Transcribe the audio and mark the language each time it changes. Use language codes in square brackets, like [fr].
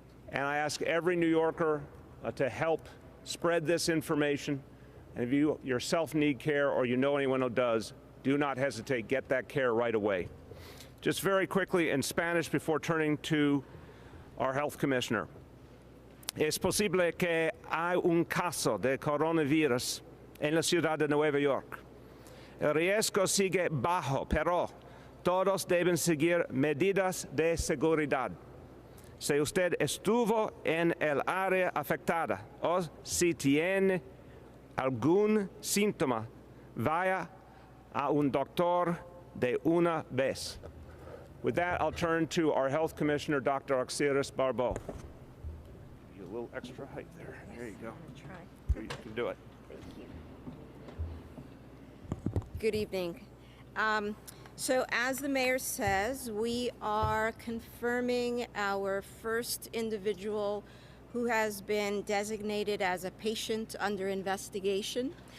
[en] And I ask every New Yorker to help spread this information. And if you yourself need care or you know anyone who does, do not hesitate. Get that care right away. Just very quickly in Spanish before turning to our health commissioner. [es] Es posible que hay un caso de coronavirus en la ciudad de Nueva York. El riesgo sigue bajo, pero todos deben seguir medidas de seguridad. Si usted estuvo en el área afectada o si tiene algún síntoma, vaya a un doctor de una vez. [en] With that, I'll turn to our health commissioner, Dr. Oxiris Barbot. Give you a little extra height there. Yes, there you go. I'm gonna try. You can do it. Thank you. Good evening. So as the mayor says, we are confirming our first individual who has been designated as a patient under investigation.